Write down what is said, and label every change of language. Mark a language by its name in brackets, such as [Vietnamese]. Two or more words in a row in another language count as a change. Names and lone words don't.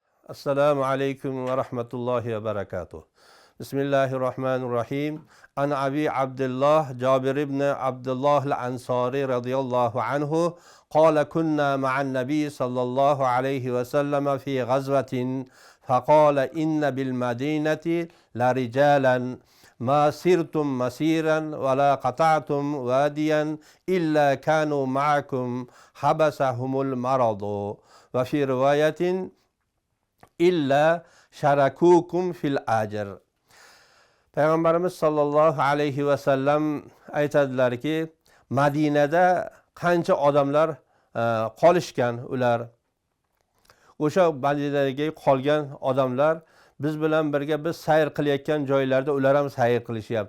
[Arabic] السلام عليكم ورحمة الله وبركاته. بسم الله الرحمن الرحيم. عن أبي عبد الله جابر بن عبد الله الأنصاري رضي الله عنه قال كنا مع النبي صلى الله عليه وسلم في غزوة فقال إن بالمدينة لرجالا ما سرتم مسيرا ولا قطعتم واديا إلا كانوا معكم حبسهم المرض وفي رواية إلا شاركوكم في الأجر. [Uzbek] Payg'ambarimiz [Arabic] صلى الله عليه وسلم [Uzbek] aytadilarki, Madinada qancha odamlar qolishgan ular. O'sha Madinadagi qolgan odamlar biz bilan birga biz sayr qilayotgan joylarda ular ham sayr qilishyapti.